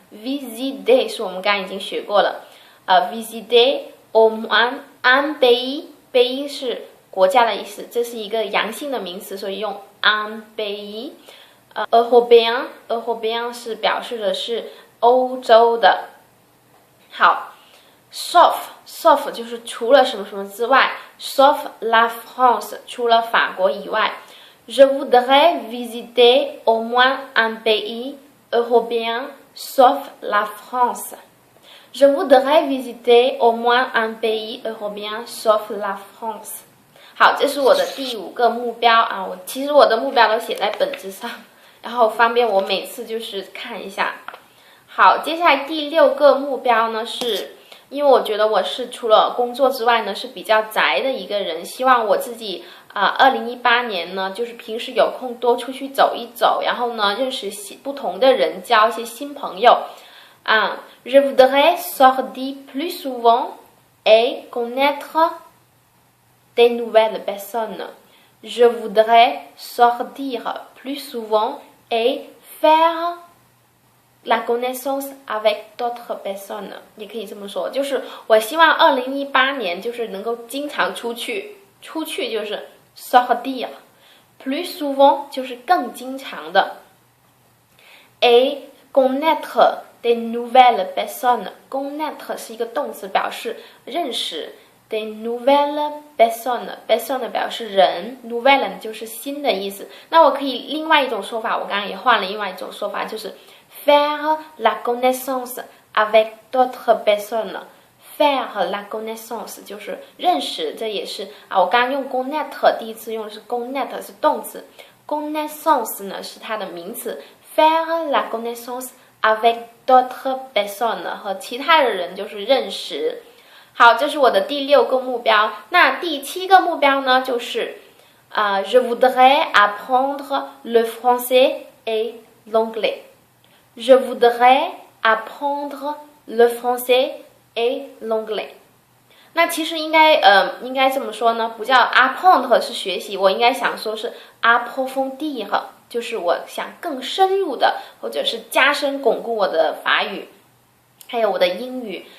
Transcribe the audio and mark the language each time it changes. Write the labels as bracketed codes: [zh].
[zh] visiter 是我们刚刚已经学过了， [fr] visiter au moins un pays [zh] 是国家的意思，这是一个阳性的名词，所以用 un pays。 européen 是表示的是欧洲的。好 sauf 就是除了什么什么之外 [fr] sauf la France [zh] 除了法国以外。 [fr] Je voudrais visiter au moins un pays européen sauf la France. Je voudrais visiter au moins un pays européen sauf la France. [zh] 好，这是我的第5个目标啊！其实我的目标都写在本子上，然后方便我每次就是看一下。好，接下来第6个目标呢，是因为我觉得我是除了工作之外呢是比较宅的一个人，希望我自己2018年呢，就是平时有空多出去走一走，然后呢认识不同的人，交一些新朋友。 [fr] Je voudrais sortir plus souvent et connaître des nouvelles personnes. Je voudrais sortir plus souvent et faire la connaissance avec d'autres personnes， [zh] 也可以这么说，就是我希望2018年就是能够经常出去就是 [fr] sortir plus souvent [zh] 就是更经常的 [fr] et connaître des nouvelles personnes。 [zh] connaître 是一个动词，表示认识。 [fr] des nouvelles personnes [zh] 表示人， nouvelle 就是新的意思。那我可以另外一种说法，我刚刚也换了另外一种说法，就是 [fr] faire la connaissance avec d'autres personnes。 faire la connaissance [zh] 就是认识，这也是我刚刚用 connaître 第一次用的是 connaître 是动词， connaissance 呢是它的名词。 [fr] faire la connaissance avec d'autres personnes [zh] 和其他的人就是认识。好，这是我的第6个目标。那第7个目标呢，就是 [fr] je voudrais apprendre le français et l'anglais。Je voudrais apprendre le français et l'anglais。 [zh] 那其实应该这么说呢，不叫 apprendre 是学习，我应该想说是 approfondir， 就是我想更深入的，或者是加深巩固我的法语，还有我的英语。